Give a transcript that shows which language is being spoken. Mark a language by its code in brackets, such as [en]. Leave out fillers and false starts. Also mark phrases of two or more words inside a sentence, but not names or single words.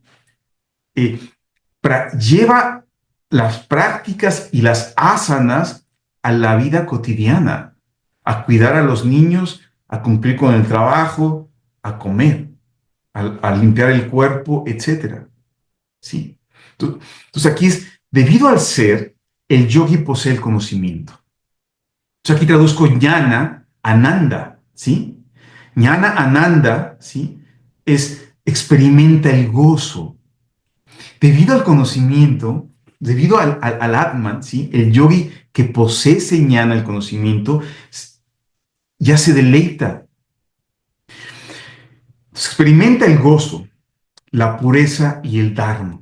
[es] Eh, Lleva las prácticas y las asanas a la vida cotidiana, a cuidar a los niños, a cumplir con el trabajo, a comer, a limpiar el cuerpo, etcétera. ¿Sí? Entonces aquí es, debido al ser, el yogi posee el conocimiento. Entonces aquí traduzco [sa] jnana, ananda, [es] ¿sí? [sa] Jnana, ananda, [es] ¿sí? Es experimenta el gozo. Debido al conocimiento, debido al Atman, ¿sí? El yogi que posee ese jnana, el conocimiento, ya se deleita. Experimenta el gozo, la pureza y el dharma.